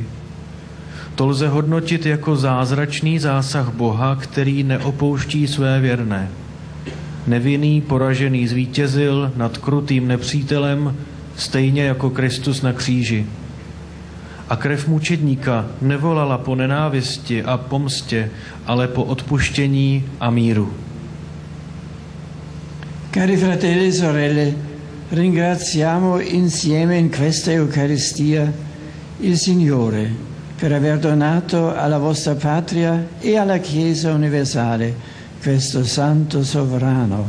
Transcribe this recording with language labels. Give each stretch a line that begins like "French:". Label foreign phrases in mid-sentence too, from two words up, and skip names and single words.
Czech: To lze hodnotit jako zázračný zásah Boha, který neopouští své věrné. Nevinný poražený zvítězil nad krutým nepřítelem, stejně jako Kristus na kříži. A krev mučedníka nevolala po nenávisti a pomstě, ale po odpuštění a míru.
Italian: Cari fratelli e sorelle, ringraziamo insieme in questa Eucaristia il Signore per aver donato alla vostra patria e alla Chiesa universale questo santo sovrano.